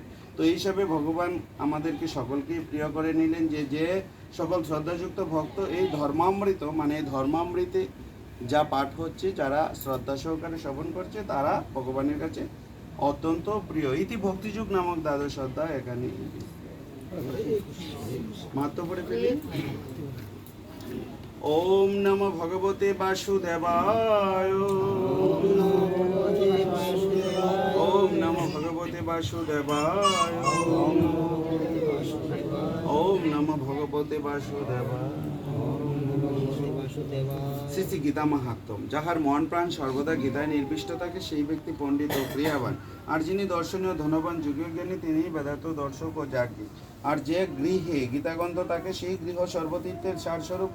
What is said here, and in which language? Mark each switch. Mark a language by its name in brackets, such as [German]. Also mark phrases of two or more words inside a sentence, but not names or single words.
[Bangla] তো এই হিসাবে ভগবান আমাদেরকে সকলকেই প্রিয় করে নিলেন যে যে সকল শ্রদ্ধাযুক্ত ভক্ত এই ধর্মামৃত মানে এই ধর্মামৃতে যা পাঠ হচ্ছে, যারা শ্রদ্ধা সহকারে শ্রবণ করছে তারা ভগবানের কাছে অত্যন্ত প্রিয়। ইতি ভক্তিযুগ নামক দ্বাদশ অধ্যায় এখানে মাত্র পড়ে ফেলি। [Sanskrit] ওম নমো ভগবতে বাসুদেবায়। ওম নমো ভগবতে বাসুদেবায়। ওম নমো ভগবতে বাসুদেবায়। [Bangla] শ্রী শ্রী গীতা মাহাত্ম্য। যাহার মন প্রাণ সর্বদা গীতায় নির্বিষ্ট থাকে সেই ব্যক্তি পণ্ডিত ও প্রিয়াবান। আর যিনি দর্শনীয় ধনবান যুগীয় জ্ঞানী তিনি বেদান্ত দর্শক ও যাজ্ঞী। আর যে গৃহে গীতাগ্রন্থ থাকে সেই গৃহ সর্বতীর্থের সারস্বরূপ।